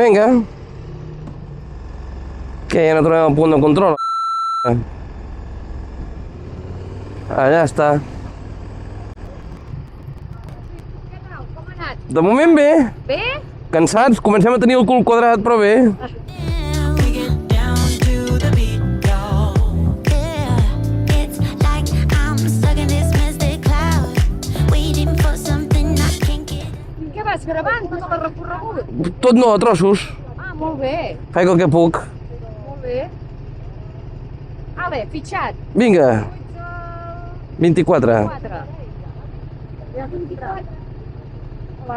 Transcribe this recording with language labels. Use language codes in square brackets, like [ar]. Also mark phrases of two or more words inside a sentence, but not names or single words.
[ca] Que ja no trobem el punt de control. Allà està. Què tal? Com ha anat? De moment bé. Bé? Cansats, comencem a tenir el cul quadrat, però bé. [en] We get down to the beat, y'all. Yeah, it's like I'm stuck in this mystic cloud, waiting for something I can't get. [ca] Què vas gravant tot el recorregut? Tot no, a trossos. Ah, molt bé, Faig el que puc. molt bé. Ale, fitxat. Vinga, 24. 4. Ja 24. Hola.